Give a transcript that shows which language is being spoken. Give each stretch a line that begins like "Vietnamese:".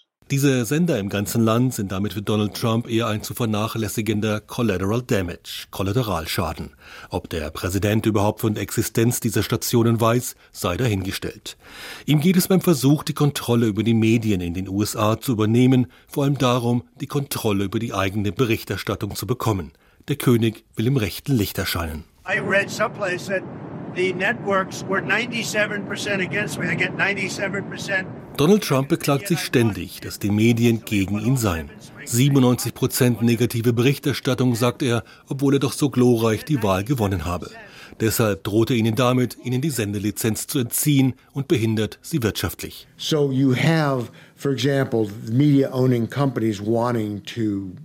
German: Diese Sender im ganzen Land sind damit für Donald Trump eher ein zu vernachlässigender Collateral Damage, Kollateralschaden. Ob der Präsident überhaupt von der Existenz dieser Stationen weiß, sei dahingestellt. Ihm geht es beim Versuch, die Kontrolle über die Medien in den USA zu übernehmen, vor allem darum, die Kontrolle über die eigene Berichterstattung zu bekommen. Der König will im rechten Licht erscheinen.
English: I read someplace that the networks were 97% against me. I get 97%.
German: Donald Trump beklagt sich ständig, dass die Medien gegen ihn seien. 97% negative Berichterstattung, sagt er, obwohl er doch so glorreich die Wahl gewonnen habe. Deshalb droht er ihnen damit, ihnen die Sendelizenz zu entziehen und behindert sie wirtschaftlich.
English: So you have, for example, media owning companies wanting to merge.